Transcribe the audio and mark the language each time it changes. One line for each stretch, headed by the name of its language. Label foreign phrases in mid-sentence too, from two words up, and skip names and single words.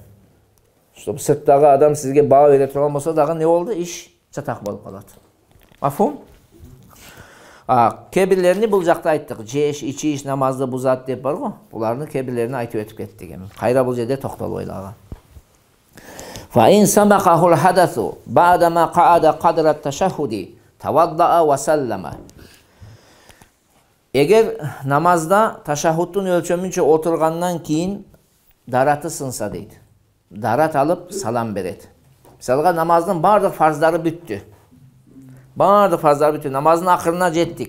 Kyrgyz: Чтобы сырттагы адам сизге баа бере турган болсо дагы не болду? Иш чатак болуп калат. Мафхум? Кээ бирлерини бул жакта айттык. Жеш, ичиш намазды бузат деп бар го. Буларны кээ бирлерини айтып өтүп кеттик эми. Кайра бул жерде токтолбойлу ага.
Arabic: فإن سبقه الحدث بعد ما قعد قدر التشهد توضأ وسلم.
Kyrgyz: Эгер намазда ташаххудтун өлчөмүнчө отургандан кийин дараты сынса дейт. Дарат алып салам берет. Мисалга намаздын бардык фарздары бүттү. Намаздын акырына жеттик.